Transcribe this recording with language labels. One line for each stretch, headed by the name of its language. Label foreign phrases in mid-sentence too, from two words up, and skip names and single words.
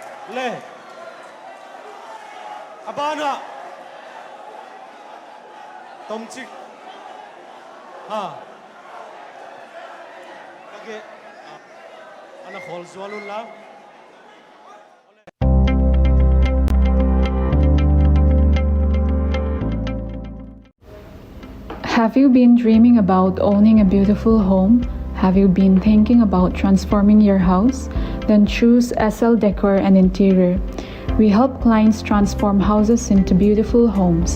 Tedim Chin: le abana Thomte ha okay ana khol zwalun la
English: Have you been dreaming about owning a beautiful home? Have you been thinking about transforming your house? Then choose SL Decor and Interior. We help clients transform houses into beautiful homes.